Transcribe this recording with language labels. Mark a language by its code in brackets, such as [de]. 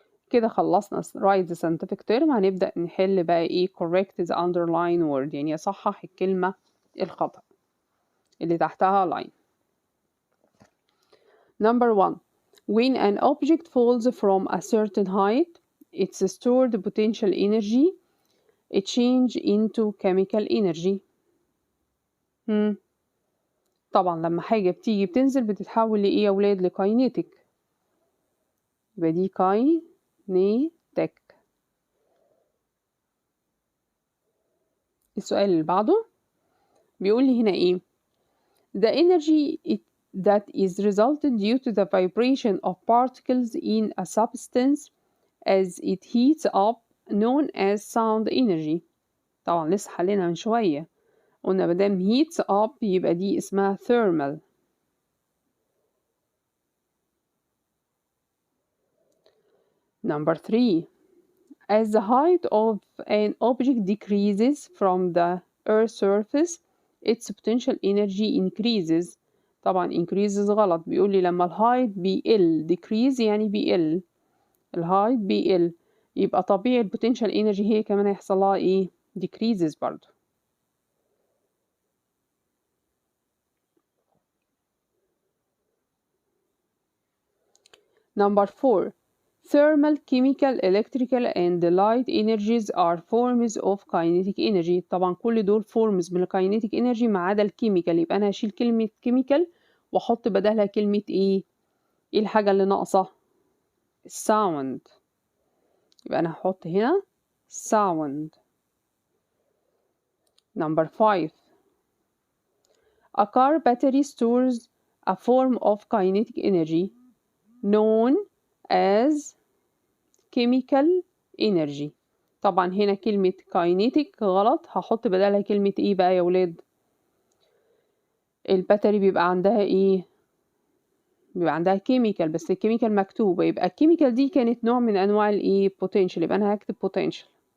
[ar] كده خلصنا [en] write the scientific term. [ar] هنبدأ نحل بقى ايه [en] correct the underline word، [ar] يعني أصحح الكلمة الخطأ اللي تحتها line. [en] Number 1. When an object falls from a certain height, its stored potential energy change into chemical energy. [ar] طبعا لما حاجة بتيجي بتنزل بتتحول لإيه يا ولاد؟ لكاينيتيك، يبقى دي كاينيتيك. السؤال اللي بعده بيقول لي هنا إيه؟ [en] The energy that is resulted due to the vibration of particles in a substance as it heats up known as sound energy. [ar] طبعا لسه حلينا من شوية، قلنا مادام heats up يبقى دي اسمها thermal. [en] Number 3. As the height of an object decreases from the Earth's surface, its potential energy increases. [ar] طبعا increases غلط، بيقول لي لما الهايت بيقل، decrease يعني بيقل، الهايت بيقل، يبقى طبيعي البوتنشال انرجي هي كمان هيحصل لها ايه؟ decreases برضو. [en] Number 4. Thermal, chemical, electrical and light energies are forms of kinetic energy. [ar] طبعا كل دول forms من kinetic energy ما عدا الكيميكال، يبقى أنا هشيل كلمة chemical وأحط بدلها كلمة إيه؟ إيه الحاجة اللي ناقصة؟ sound، يبقى أنا هحط هنا sound. [en] Number 5. A car battery stores a form of kinetic energy known as chemical energy. [ar] طبعا هنا كلمة kinetic غلط، هحط بدلها كلمة ايه بقى يا ولاد؟ الباتري بيبقى عندها ايه؟ بيبقى عندها chemical، بس الكيميكال مكتوبة، يبقى الكيميكال دي كانت نوع من انواع الايه؟ potential، يبقى انا هكتب potential.